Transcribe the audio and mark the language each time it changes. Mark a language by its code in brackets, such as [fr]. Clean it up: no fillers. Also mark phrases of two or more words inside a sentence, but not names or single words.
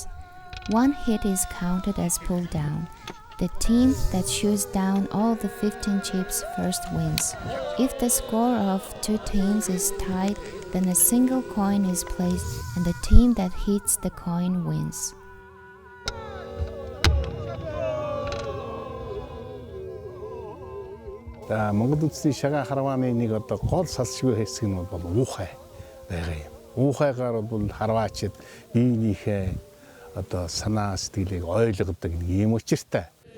[en] One hit is counted as pull down. The team that shoots down all the 15 chips first wins. If the score of 2 teams is tied, then a single coin is placed and the team that hits the coin wins. [mn] Монгол улсын шагаа харвааны нэг одоо гол салшгүй хэсэг нь бол уухай байгаа юм. Уухайгаар бол харваачид биенийхээ одоо санаа сэтгэлийг ойлгодог нэг юм учиртай.